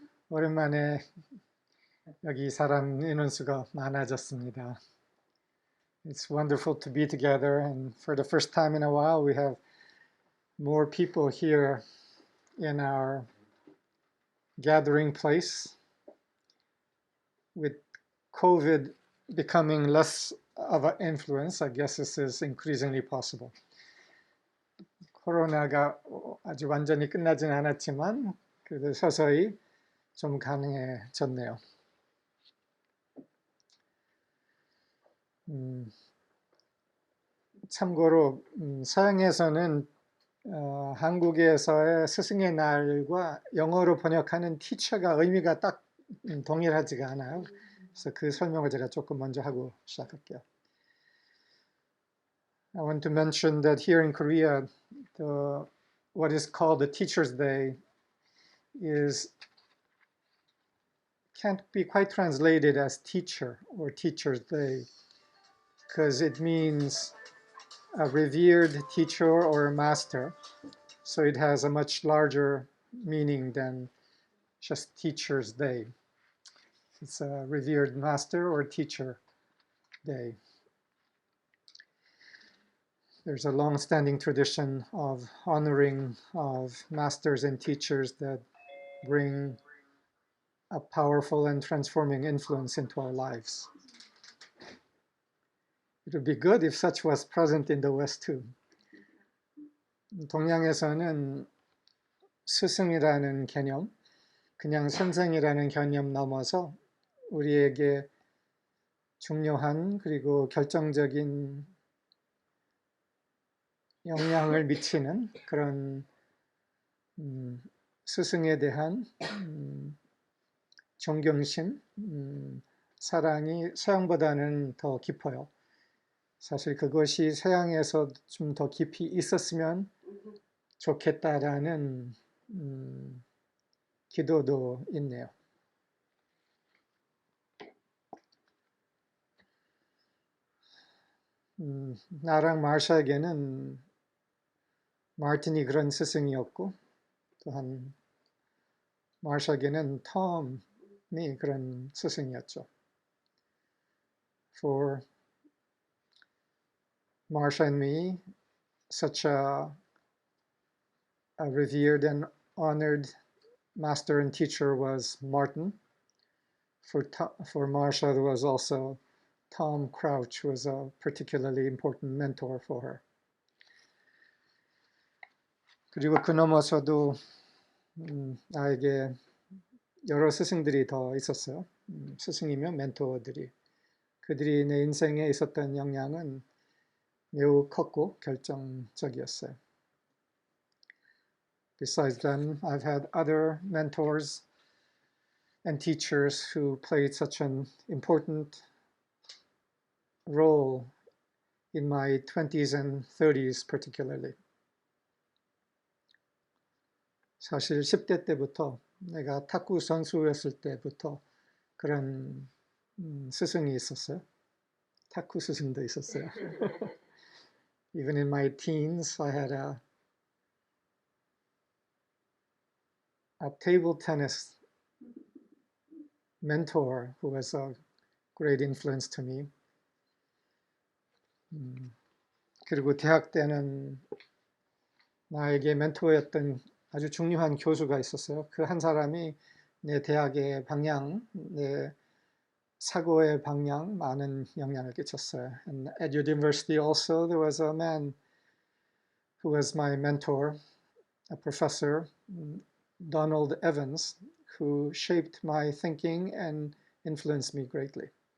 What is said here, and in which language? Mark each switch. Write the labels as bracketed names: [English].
[Korean] 오랜만에 여기 사람 인원수가 많아졌습니다. [English] It's wonderful to be together, and for the first time in a while, we have more people here in our gathering place. With COVID becoming less of an influence, I guess this is increasingly possible. [Korean] 코로나가 아주 완전히 끝나진 않았지만 그래도 서서히 좀 가능해졌네요. 참고로 서양에서는 한국에서의 스승의 날과 영어로 번역하는 teacher가 의미가 딱 동일하지가 않아요. 그래서 그 설명을 제가 조금 먼저 하고 시작할게요. [English] I want to mention that here in Korea, what is called the Teacher's Day can't be quite translated as teacher or Teacher's Day because it means a revered teacher or master. So it has a much larger meaning than just Teacher's Day. It's a revered master or teacher day. There's a long-standing tradition of honoring of masters and teachers that bring a powerful and transforming influence into our lives. It would be good if such was present in the West too. [Korean] 동양에서는 스승이라는 개념, 그냥 선생이라는 개념 넘어서 우리에게 중요한 그리고 결정적인 영향을 미치는 그런 스승에 대한 존경심, 사랑이 서양보다는 더 깊어요. 사실 그것이 서양에서 좀 더 깊이 있었으면 좋겠다라는 기도도 있네요. 나랑 마샤에게는 마틴이 그런 스승이었고 또한 마샤에게는 톰이 그런 스승이었죠. [English] For Marsha and me, such a revered and honored master and teacher was Martin. For Marsha, there was also Tom Crouch, who was a particularly important mentor for her. [Korean] 그리고 그 넘어서도 나에게 여러 스승들이 더 있었어요. 스승이며 멘토들이. 그들이 내 인생에 있었던 영향은 매우 컸고 결정적이었어요. [English] Besides them, I've had other mentors and teachers who played such an important role in my 20s and 30s particularly. [Korean] 사실 10대 때부터 내가 탁구 선수였을 때부터 그런 스승이 있었어요. 탁구 스승도 있었어요. [English] Even in my teens, I had a table tennis mentor who was a great influence to me. [Korean] 그리고 대학 때는 나에게 멘토였던 아주 중요한 교수가 있었어요. 그 한 사람이 내 대학의 방향, 내 사고의 방향 많은 영향을 끼쳤어요. [English] And at university also there was a man who was my mentor, a professor, Donald Evans, who shaped my thinking and influenced me greatly.